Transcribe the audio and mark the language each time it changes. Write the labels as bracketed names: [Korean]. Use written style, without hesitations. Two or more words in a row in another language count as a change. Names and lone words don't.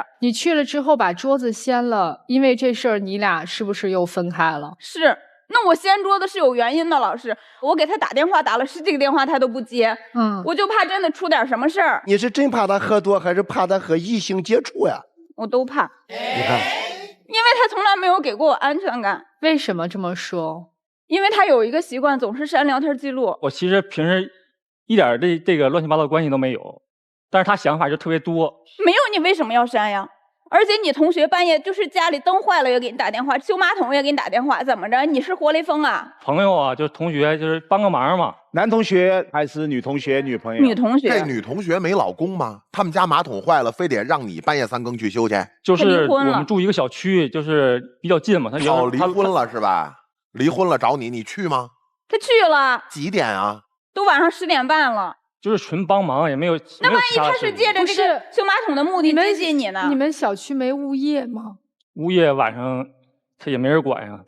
[Chinese] 你去了之後把桌子掀了，因為這事兒你倆是不是又分開了？是，那我掀桌子是有原因的，老師，我給他打電話打了10幾個電話他都不接，我就怕真的出點什麼事兒。你是真怕他喝多，還是怕他和異性接觸呀？我都怕。你看。因為他從來沒有給過我安全感。為什麼這麼說？因為他有一個習慣，總是刪聊天記錄。我其實平時一點這個亂七八糟的關係都沒有，但是他想法就特別多。沒有你為什麼要刪呀？而且你同學半夜就是家裡燈壞了也給你打電話，修馬桶也給你打電話，怎麼着？你是活雷鋒啊？朋友啊，就是同學，就是幫個忙嘛。男同學還是女同學？女朋友？女同學。這女同學沒老公嗎？他們家馬桶壞了，非得讓你半夜3更去修去？就是我們住一個小區，就是比較近嘛。他離婚了是吧？離婚了找你，你去嗎？他去了。幾點啊？都晚上10點半了。就是纯幫忙，也没有。那萬一他是借着这個修馬桶的目的接近你呢？你們小區沒物業嗎？物業晚上他也沒人管呀。